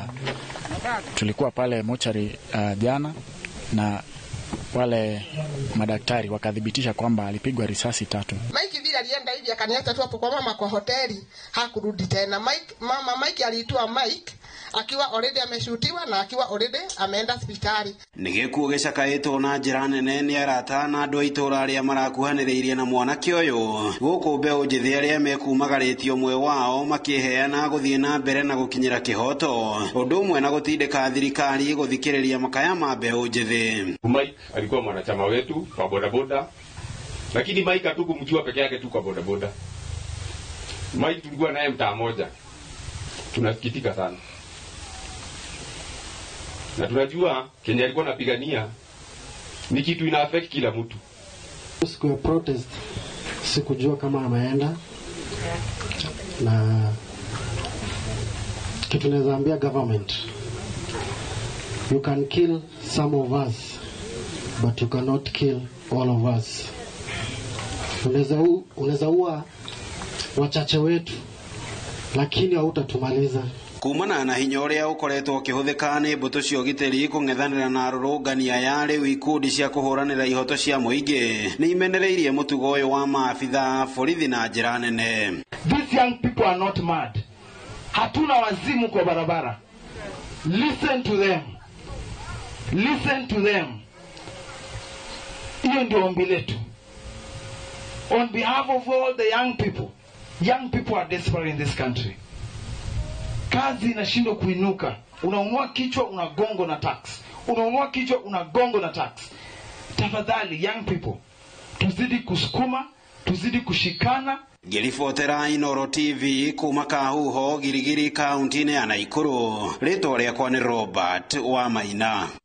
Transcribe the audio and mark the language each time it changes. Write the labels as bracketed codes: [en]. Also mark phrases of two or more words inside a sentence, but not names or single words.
[sw] Tulikuwa pale mochari jana na wale madaktari wakadhibitisha kwamba alipigwa risasi 3. Mike vile alienda hivi akaniacha tu hapo kwa mama kwa hoteli, hakurudi tena. Mike aliitwa Mike akiwa already ameshutiwa na akiwa already ameenda hospitali. [ki] Nigekuo gĩcakaĩtwo na njĩra nene nĩ arata na andũ a itũũra arĩa marakuhanĩrĩirie na mwanake ũyũ. Gũkũ mbeũ njĩthĩ arĩa mekumagarĩtio ũmwe wao makĩheana gũthiĩ na mbere na gũkinyĩra kĩhoto, ũndũ ũmwe na gũtindĩka thirikari gũthikĩrĩria makaya ma mbeũ njĩthĩ. [sw] Mike alikuwa mwanachama wetu kwa bodaboda, lakini Mike hatukumjua peke yake tu kwa bodaboda. Mike tulikuwa naye mtaa moja. Tunasikitika sana. Na tunajua Kenya alikuwa anapigania ni kitu ina affect kila mtu. Siku ya protest sikujua kama ameenda, na kitu naweza ambia government, [en] you can kill some of us but you cannot kill all of us. [sw] Unaweza ua wachache wetu lakini hautatumaliza. [ki] Kumana na hinya ũrĩa ũkoretwo ũkĩhũthĩka nĩ mbũtũ cia ũgitĩri kũng'ethanĩra na arũrũngani aya rĩu ikundi cia kũhũranĩra ihoto cia mũingĩ nĩ imenereirie mũtugo ũyũ wa maabitha borithi na njĩra nene. [en] These young people are not mad. [sw] Hatuna wazimu kwa barabara. [en] Listen to them. Listen to them. [sw] Hiyo ndio ombi letu. [en] On behalf of all the young people are desperate in this country. [sw] Kazi inashindwa kuinuka. Unaunua kichwa unagongo na tax. Unaunua kichwa unagongo na tax. Tafadhali [en] young people, [sw] tuzidi kusukuma, tuzidi kushikana. [ki] Ngĩribotera Inooro TV kuma Kahuho, Girigiri, kaunti-inĩ ya Naikuru. Rĩtwa rĩakwa nĩ Robert Wamaina.